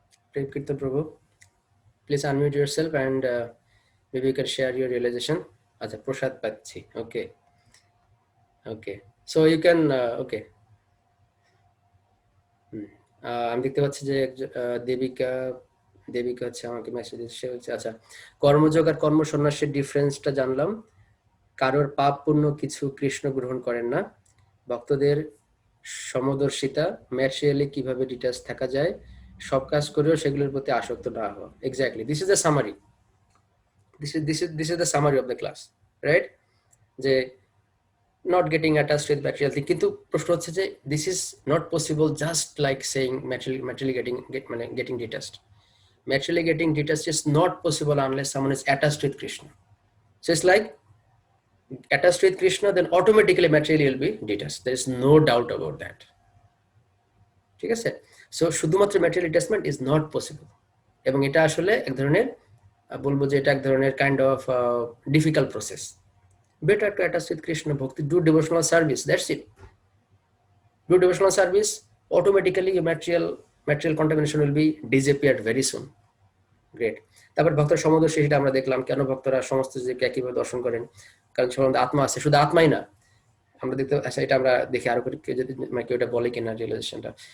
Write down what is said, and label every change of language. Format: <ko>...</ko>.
<en>প্রেম কীর্তন প্রভু, please unmute yourself and maybe you can share your realization.</en> <bn>আচ্ছা, প্রসাদ পাচ্ছি,</bn> <en>Okay so you can, okay.</en> <bn>আমি দেখতে পাচ্ছি যে দেবিকা হচ্ছে আমাকে মেসেজ দিচ্ছে, হচ্ছে আচ্ছা, কর্মযোগ আর কর্ম সন্ন্যাসের ডিফারেন্সটা জানলাম। কারোর পাপ পুণ্য কিছু কৃষ্ণ গ্রহণ করেন না, ভক্তদের সমদর্শিতা, ম্যাটেরিয়ালি কিভাবে ডিটাচ থাকা যায়, সব কাজ করেও সেগুলোর প্রতি আসক্ত না হওয়া।</bn> <en>Exactly, this is the summary, this is the summary of the class, right? যে not getting attached with material thing,</en> <bn>কিন্তু প্রশ্ন হচ্ছে যে</bn> <en>this is not possible just like saying materially getting detached. Materially getting detached is not possible unless someone is attached with Krishna. So it's like attached with Krishna, then automatically materially will be detached. There is no doubt about that.</en> <bn>ঠিক আছে? So শুধুমাত্র</bn> <en>material detachment is not possible,</en> <bn>এবং এটা আসলে এক ধরনের বলবো যে এটা এক ধরনের</bn> <en>Kind of difficult process. Better to attach with Krishna bhakti, do devotional service, that's it. Do devotional service, automatically material contamination will be disappeared very soon. Great.</en> <bn>তারপর ভক্তের সমদর্শী, সেটা আমরা দেখলাম কেন ভক্তরা সমস্ত জীবকে একইভাবে দর্শন করেন, কারণ সবার আত্মা আছে, শুধু আত্মাই না আমরা দেখতে। আচ্ছা, এটা আমরা দেখি আরো করে কেউ যদি কেউ এটা বলে কিনা রিয়েলাইজেশনটা।</bn>